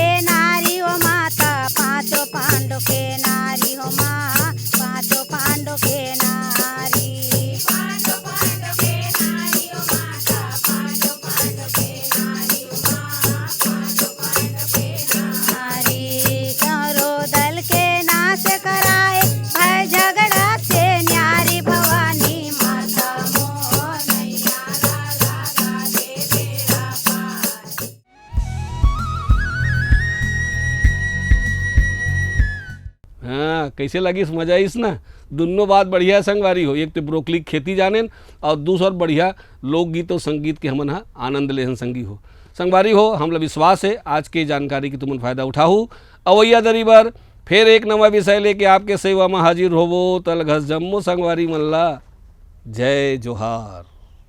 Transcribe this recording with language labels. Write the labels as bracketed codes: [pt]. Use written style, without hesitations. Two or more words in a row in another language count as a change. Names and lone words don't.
[hne] नारी हो माता पांचों पांडव के नारी हो माँ पांचों पांडव के नारी पांचों पांडव के नारी हो माता पांचों पांडव के नारी हो माँ पांचों पांडव के नारी कौरव दल के नाश कराए भय झगड़ा से न्यारी भवानी माता मोह नैया लगा दे बेड़ा पार हाँ कैसे लगी मजा इस ना दोनों बात बढ़िया संगवारी हो एक तो ब्रोकली की खेती जाने और दूसर बढ़िया लोकगीत और संगीत के हमन आनंद लेहन संगी हो संगवारी हो हमला विश्वास है आज के जानकारी की तुमन फायदा उठाहू अवैया दरी बर फिर एक नवा विषय लेके आपके सेवा में हाजिर होवो तल घस जम्मो संगवारी मल्ला जय जोहार।